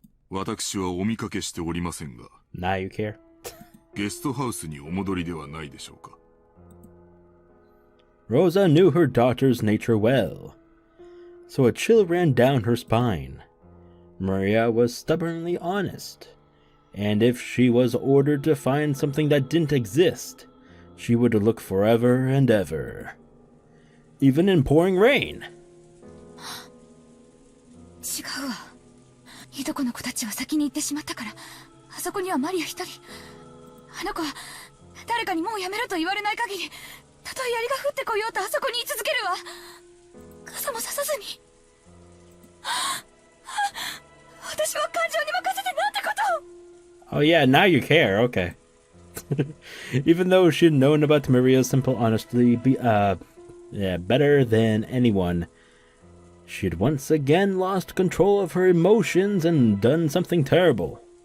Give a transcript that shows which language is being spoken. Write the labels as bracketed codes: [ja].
[ja] 私はお見かけしておりませんが。 [en] Now you care? [ja] ゲストハウスにお戻りではないでしょうか。 [en] Rosa knew her daughter's nature well, so a chill ran down her spine. Maria was stubbornly honest, and if she was ordered to find something that didn't exist, she would look forever and ever. even in pouring rain. [ja] 違うわ。いとこの子たちは先に行ってしまったから、あそこにはマリア一人。あの子は誰かにもうやめろと言われない限り、たとえ槍が降ってこようとあそこに居続けるわ。傘もささずに。私は感情に任せてなんてことを。 [en] Oh yeah, now you care, okay. Even though she'd known about Maria's simple honesty better than anyone, she'd once again lost control of her emotions and done something terrible.